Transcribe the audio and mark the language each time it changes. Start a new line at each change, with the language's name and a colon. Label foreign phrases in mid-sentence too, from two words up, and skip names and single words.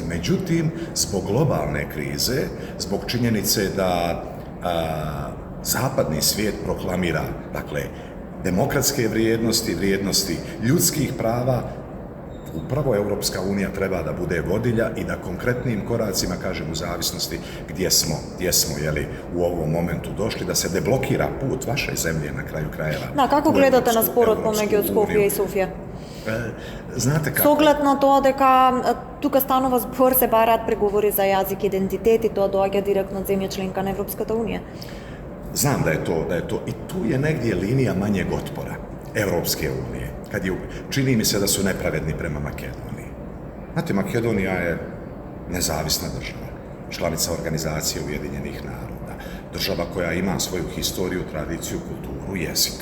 Bosnian: Međutim, zbog globalne krize, zbog činjenice da zapadni svijet proklamira, dakle, demokratske vrijednosti, vrijednosti ljudskih prava, upravo Europska unija treba da bude vodilja i da konkretnim koracima, kažem, u zavisnosti gdje smo u ovom momentu došli, da se deblokira put vaše zemlje na kraju krajeva.
Macedonian: Да, како гледате на спорот помеѓу Скопје и Софија?
Bosnian: Znate kako?
Macedonian: С оглед на тоа дека тука станува збор, се бараат преговори за јазик, идентитет и тоа доаѓа директно од земја членка на Европската унија.
Bosnian: Znam da je to i tu je negdje linija manjeg otpora Europske unije. Čini mi se da su nepravedni prema Makedoniji. Znate, Makedonija je nezavisna država, članica Organizacije Ujedinjenih naroda, država koja ima svoju historiju, tradiciju, kulturu, jezik.